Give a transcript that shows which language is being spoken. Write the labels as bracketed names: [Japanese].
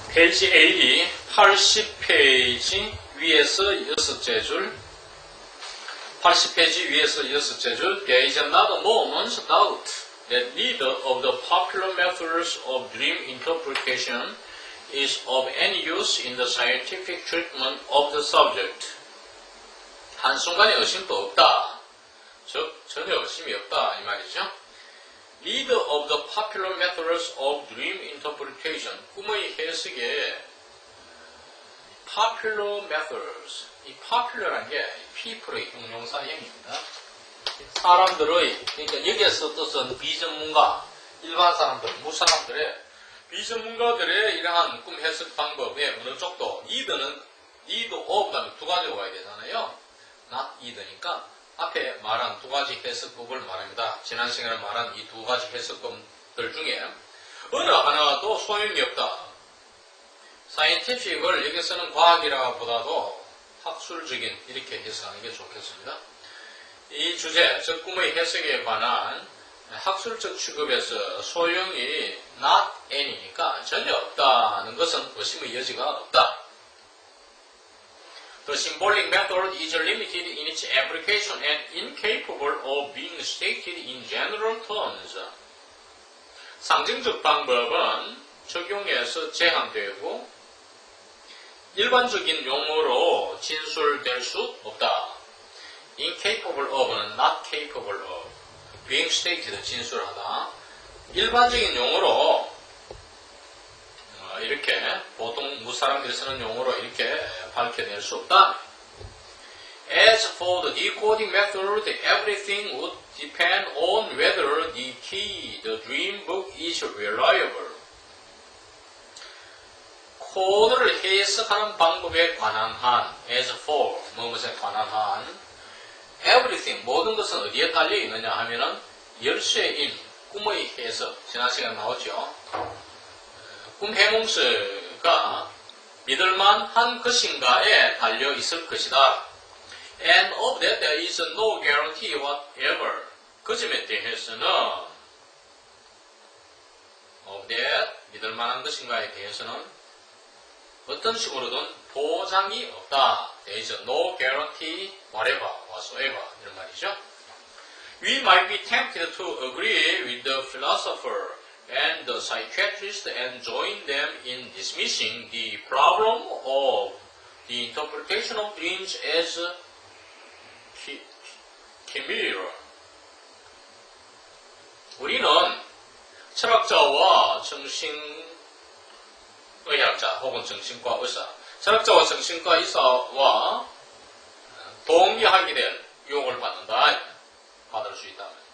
[Korean] 페이지 A 80페이지 위에서 6째 줄 [English] 80페이지 위에서 6째 줄 There is not a moment's doubt that neither of the popular methods of dream interpretation is of any use in the scientific treatment of the subject. [Korean] 한순간의 의심도 없다. 즉 전혀 의심이 없다 이 말이죠. [English] Neither of the popular methods of dream interpretation. [Korean] 꿈의 해석에 popular methods. 이 popular한 게 people의 형용사형입니다. 사람들의, 그러니까 여기에서 뜻은 비전문가, 일반 사람들, 무사람들의 비전문가들의 이러한 꿈 해석 방법의 어느 쪽도 neither는 need of 다음에 두 가지가 와야 되잖아요. not either니까 앞에 말한 두 가지 해석법을 말합니다. 지난 시간에 말한 이 두 가지 해석법들 중에 어느 하나도 소용이 없다. 사이언티픽을 여기서는 과학이라보다도 학술적인 이렇게 해석하는 게 좋겠습니다. 이 주제, 즉 꿈의 해석에 관한 학술적 취급에서 소용이 not any니까 전혀 없다는 것은 의심의 여지가 없다. [English] The symbolic method is limited in its application and incapable of being stated in general terms. [Korean] 상징적 방법은 적용에서 제한되고 일반적인 용어로 진술될 수 없다. incapable of는 not capable of, being stated 진술하다. 일반적인 용어로 이렇게 보통 무사람들이 쓰는 용어로 이렇게 밝혀낼 수 없다. [English] As for the decoding method, everything would depend on whether the key, the dream book is reliable. [Korean] 코드를 해석하는 방법에 관한 한, as for, 무엇에 관한 한, everything, 모든 것은 어디에 달려 있느냐 하면은 열쇠인 꿈의 해석, 지난 시간에 나왔죠. 꿈 해몽서가 믿을만한 것인가에 달려 있을 것이다. [English] And of that there is no guarantee whatever. [Korean] 그 점에 대해서는 of that, 믿을만한 것인가에 대해서는 어떤 식으로든 보장이 없다. [English] There is no guarantee whatever, whatsoever [Korean] 이런 말이죠. [English] We might be tempted to agree with the philosopher and the psychiatrist and join them in dismissing the problem of the interpretation of dreams as chimera. [Korean] 우리는 철학자와 정신의학자 혹은 정신과 의사, 철학자와 정신과 의사와 동의하게 될 유혹을 받을 수 있다.